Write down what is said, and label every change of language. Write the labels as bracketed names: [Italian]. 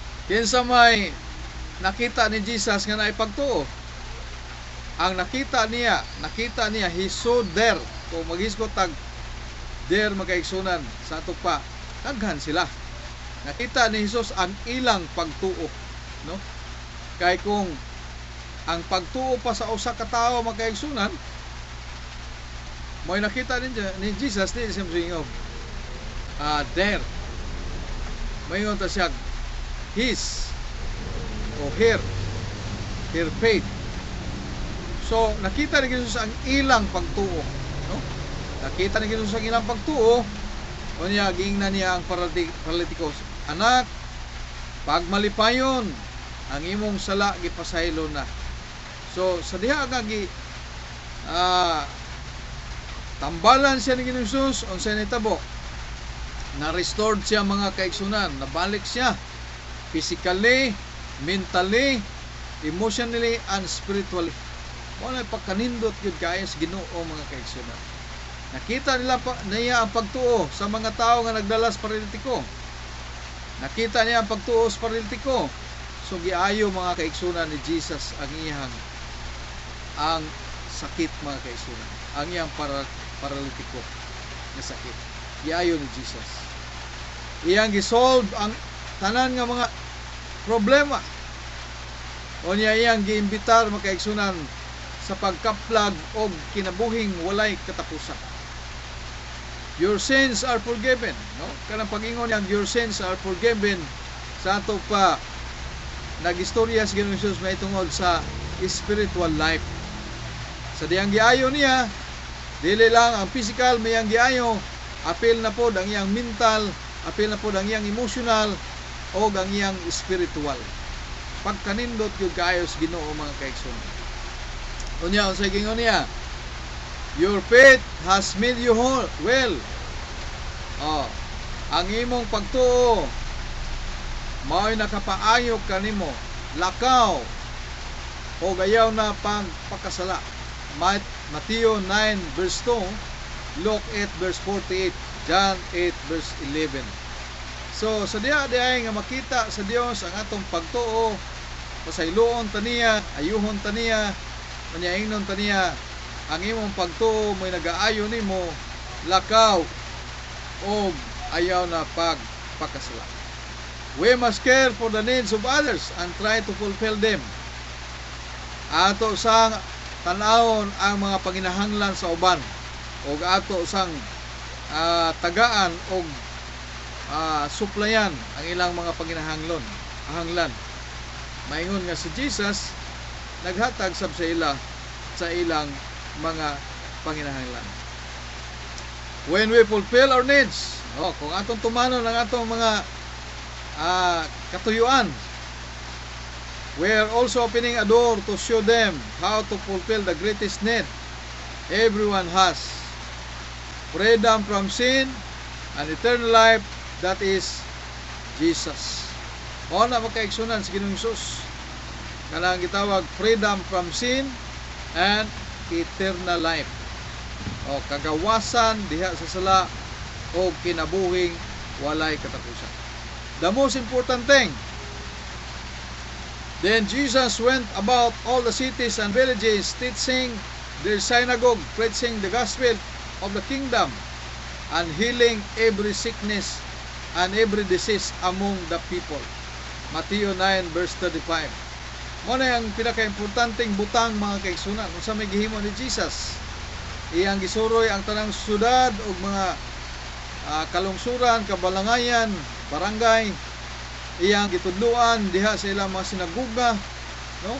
[Cebuano] Kinsa may nakita ni Jesus nga naay pagtuo. Ang nakita niya, [English] he saw there. [Cebuano] Kung maghisgot tag there makaigsunan sa ato pa, daghan sila. Nakita ni Jesus ang ilang pagtuo, no? Kay kung ang pagtuo pa sa usa ka tawo makaigsunan, mo'y nakita ni Jesus di sa msingog. [English] There. [Cebuano] Mayon ta siya [English] his o her faith. [Cebuano] So nakita ni Jesus ang ilang pagtuo, no? Nakita ni Jesus ang ilang pagtuo. Unya giingnan niya ang paralytikos, "Anak, pagmalipayon ang imong sala gipasaylo na." So sa diha nga tambalan siya ni Jesus unsay nitabo, na restored siya mga kaigsunan, nabalik siya [English] physically, mentally, emotionally, and spiritually. [Cebuano] Wala pagkanindot yun guys, Ginoo mga kaigsunan. Nakita niya ang pagtuo sa mga tao nga nagdala sa paralitiko. Nakita niya ang pagtuo sa paralitiko. So giayo mga kaigsunan ni Jesus ang sakit mga kaigsunan. Ang iyang paralitiko na sakit. Giayo ni Jesus. Iyang gisolve ang tanan nga mga problema. O niya iyang giimbitar mga kaigsunan sa pagkaplag o kinabuhing walay katapusan. [English] Your sins are forgiven, [Cebuano] no? Kanang pag-ingon niyang [English] your sins are forgiven [Cebuano] sa ato pa nagistorya sa Ginoong Hesus may tungod sa spiritual life. Sa diyang giayo niya, dili lang ang physical may ang giayo, apil na pod ang iyang mental, apil na pod ang iyang emotional o ang iyang spiritual. Pagkanindot yung kayo sa Ginoo mga kaigsunan. Unya unsay gingon niya? [English] Your faith has made you whole, well. [Cebuano] Ang imong pagtuo mao'y nakapaayo kanimo, lakaw o gayaw na pagpakasala. [English] Mateo 9 verse 2, Luke 8 verse 48, John 8 verse 11. [Cebuano] So sa diha nga makita sa Dios ang atong pagtuo, pasayloon taniya, ayuhon taniya, manyaingnon taniya, ang imong pagtuo mo'y nagaayo nimo, lakaw o ayaw na pagkasala. [English] We must care for the needs of others and try to fulfill them. [Cebuano] Ato sang tanawon ang mga panginahanglan sa uban, o ato sang tagaan o suplayan ang ilang mga panginahanglan. Maingon nga si Jesus naghatag sab sa ilang mga panginahanglan. [English] When we fulfill our needs, [Cebuano] kung atong tumanon ang atong mga katuyuan, [English] we are also opening a door to show them how to fulfill the greatest need everyone has: freedom from sin and eternal life, that is Jesus. [Cebuano] Mao na makaigsunan sa Ginoong Hesus kanang gitawag [English] freedom from sin and eternal life, [Cebuano] o kagawasan diha sa sala o kinabuhing walay katapusan. [English] The most important thing, then Jesus went about all the cities and villages, teaching their synagogue, preaching the gospel of the kingdom, and healing every sickness and every disease among the people. Matthew 9 verse 35. [Cebuano] Mo na ang pinaka-importanteng butang, mga kaigsunan, kung sa may gihimo ni Jesus. Iyang gisuroy ang tanang syudad o mga kalungsuran, kabalangayan, barangay. Iyang gitudluan diha sa ilang mga sinaguga, no?